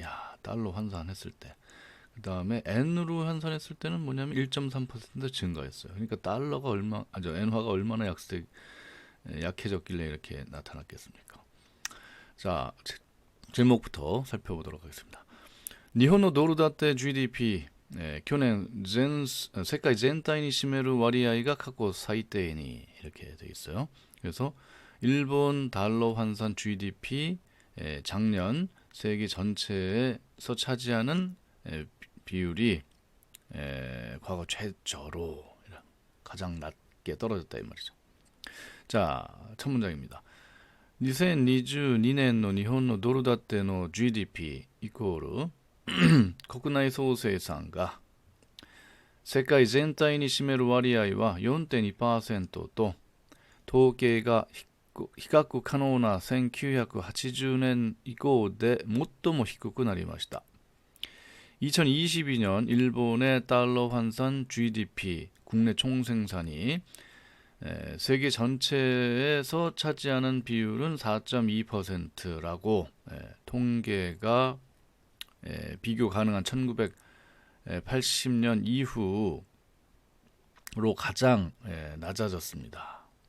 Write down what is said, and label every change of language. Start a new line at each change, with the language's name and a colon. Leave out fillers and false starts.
Korean: 야, 달러 환산했을 때. 그다음에 엔으로 환산했을 때는 뭐냐면 1.3% 증가했어요. 그러니까 달러가 엔화가 얼마나 약해졌길래 이렇게 나타났겠습니까? 자, 제목부터 살펴보도록 하겠습니다.
Japanese: 日本のドル建て GDP、去年世界全体に占める割合が過去最低に
Korean: 이렇게 돼 있어요. 그래서 일본 달러 환산 GDP 작년 세계 전체에서 차지하는 비율이 과거 최저로 가장 낮게 떨어졌다 이 말이죠. 자, 첫 문장입니다.
Japanese: 2022年の日本のドル建ての GDP イコール国内総生産が世界全体に占める割合は 4.2% と統計が比較可能な1980年以降で最も低くなりました。
Korean: 2022년 일본의 달러 환산 GDP 국내 총생산이 세계 전체에서 차지하는 비율은 4.2%라고 통계가 비교 가능한 1980년 이후로 가장 낮아졌습니다.